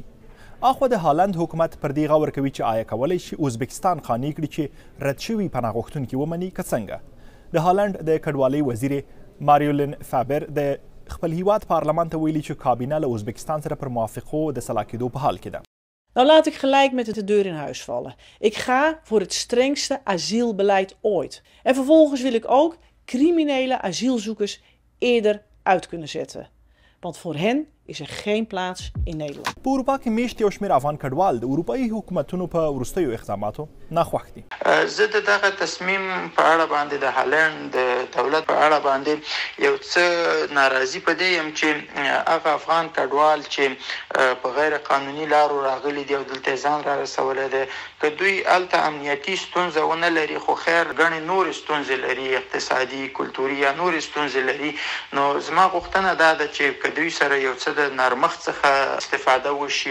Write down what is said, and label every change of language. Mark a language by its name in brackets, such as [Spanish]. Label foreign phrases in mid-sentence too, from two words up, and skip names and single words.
[Pashto] اخوا د هالند حکومت پر دې غور کوي چې آیا کولی شي ازبکستان قانع کړي چې رد شوي پناه غوښتونکي ومني که څنګه. د هالند د کډوالۍ وزیر ماریولین فابر د خپل هیواد پارلمان ته ویلي چې کابینه له ازبکستان سره پر موافقو د سلا کېدو په حال کې ده. [Dutch] Nou laat ik gelijk met de deur in huis vallen. Ik ga voor het strengste asielbeleid ooit. En vervolgens wil ik ook criminele asielzoekers eerder uit kunnen zetten. Want voor hen is er geen plaats in Nederland. [Pashto] په اروپا کې میشت یو شمېر افغان کډوال د اروپایي حکومتونو په وروستیو اقداماتو ناخوښ دي. زه د دغه تصمیم په اړه باندې د هالند د دولت په اړه باندې یو څه ناراضي په دې یم چې هغه افغان کډوال چې په غیر قانوني لارو راغلي دي او دلته ځان را رسولی دی که دوی هلته امنیتي ستونزه ونه لري خو خیر ګڼې نورې ستونزې لري اقتصادي کلتوري یا نورې ستونزې لري نو زما غوښتنه دا ده چې که دوی سره یو څه د نرمښت څخه استفاده وشي.